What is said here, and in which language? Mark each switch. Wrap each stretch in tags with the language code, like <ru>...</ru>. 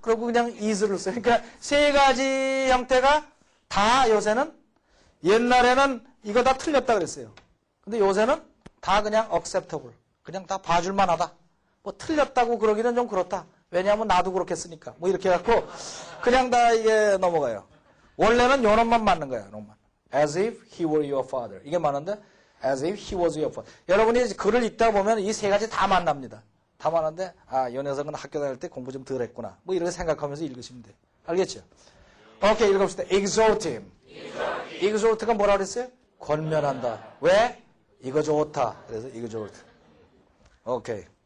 <ko>그러고 그냥 is를 써요. 그러니까 세 가지 형태가 다 요새는, 옛날에는 이거 다 틀렸다 그랬어요. 근데 요새는 다 그냥 acceptable. 그냥 다 봐줄만 하다. 뭐 틀렸다고 그러기는 좀 그렇다. 왜냐하면 나도 그렇게 쓰니까. 뭐 이렇게 해갖고, 그냥 다 이게 넘어가요. 원래는 요 놈만 맞는 거예요, 놈만.</ko> <en>As if he were your father.</en> <ko>이게 맞는데</ko> <en>as if he was your father.</en> <ko>여러분이 글을 읽다 보면 이 세 가지 다 만납니다. 다 만났는데 이 녀석은 학교 다닐 때 공부 좀 덜 했구나. 뭐 이렇게 생각하면서 읽으시면 돼요. 알겠죠? 오케이, 읽어봅시다.</ko> <en>exhort him.</en> <ko>exhort가 뭐라 그랬어요? 권면한다. 왜? 이거 좋다. 그래서 exhort. 오케이.</ko>